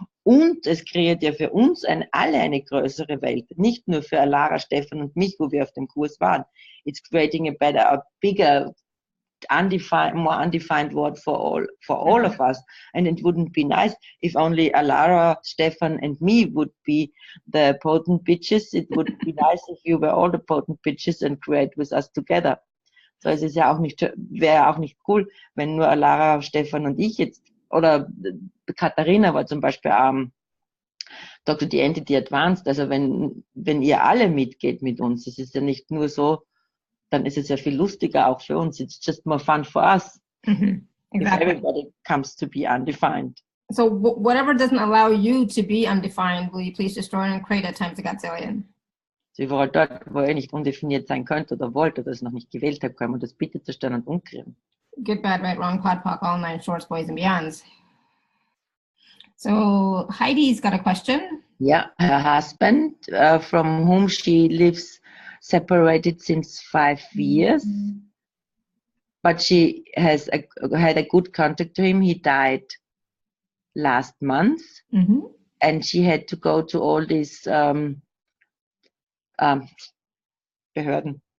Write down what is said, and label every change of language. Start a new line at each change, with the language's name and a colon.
German: Und es kreiert ja für uns alle eine größere Welt, nicht nur für Alara, Stefan und mich, wo wir auf dem Kurs waren.
English: It's creating a bigger, more undefined world for all of us. And it wouldn't be nice if only Alara, Stefan and me would be the potent bitches. It would be nice if you were all the potent bitches and create with us together.
German: So es ist ja auch wäre auch nicht cool, wenn nur Alara, Stefan und ich jetzt oder Katharina war zum Beispiel Dr. The Entity Advanced, also wenn ihr alle mitgeht mit uns, es ist ja nicht nur so, dann ist es ja viel lustiger auch für uns.
English: It's just more fun for us. Exactly. If everybody comes to be undefined. So whatever doesn't allow you to be undefined, will you please destroy and create at times a gazillion?
German: So überall dort, wo ihr nicht undefiniert sein könnt oder wollt oder es noch nicht gewählt habt, können wir das bitte zerstören und umkriegen.
English: Good, bad, right, wrong, POD, POC, all nine shorts, boys and beyonds. So Heidi's got a question. Yeah, her husband, from whom she lives separated since 5 years, but she has had a good contact to him. He died last month, and she had to go to all these Behörden.